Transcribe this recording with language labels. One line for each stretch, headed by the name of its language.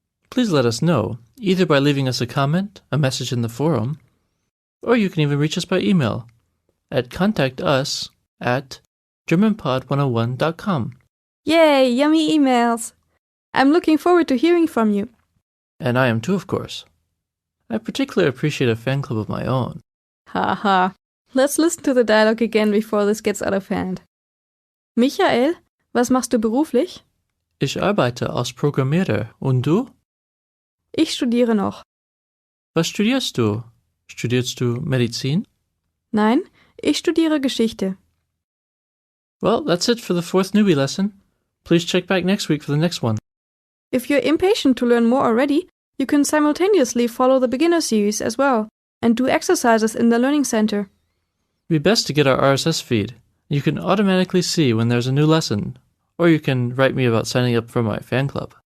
English: Please let us know, either by leaving us a comment, a message in the forum, or you can even reach us by email at contactus@germanpod101.com. Yay, yummy emails! I'm looking forward to hearing from you. And I am too, of course. I particularly appreciate a fan club of my own. Haha. Let's listen to the dialogue again before this gets out of hand.
German: Michael, was machst du beruflich? Ich arbeite als Programmierer. Und du? Ich studiere noch. Was studierst du? Studierst du Medizin? Nein, ich studiere Geschichte.
English: Well, that's it for the 4th newbie lesson. Please check back next week for the next one. If you're impatient to learn more already, you can simultaneously follow the beginner series as well and do exercises in the Learning Center. It'd be best to get our RSS feed. You can automatically see when there's a new lesson, or you can write me about signing up for my fan club.